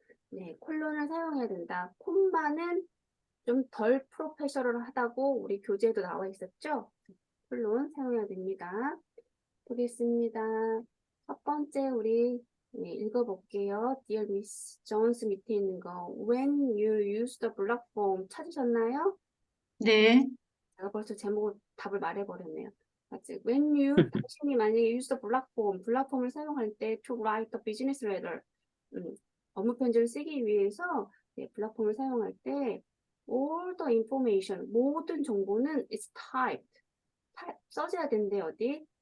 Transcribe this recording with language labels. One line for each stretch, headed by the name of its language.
Korean: 네, 콜론을 사용해야 된다. 콤마는 좀 덜 프로페셔널하다고 우리 교재에도 나와 있었죠? 콜론 사용해야 됩니다. 보겠습니다. 첫 번째 우리 읽어볼게요. Dear Miss Jones 밑에 있는 거.
English: When you use the block form
Korean: 찾으셨나요? 네. 제가 벌써 제목을 답을 말해버렸네요. 맞지? When you 당신이 만약에
English: use the block form,
Korean: 블락 폼을 사용할 때
English: to write a business letter,
Korean: 업무 편지를 쓰기 위해서 블락 폼을 사용할 때
English: all the information,
Korean: 모든 정보는
English: is typed,
Korean: 써져야 된대 어디?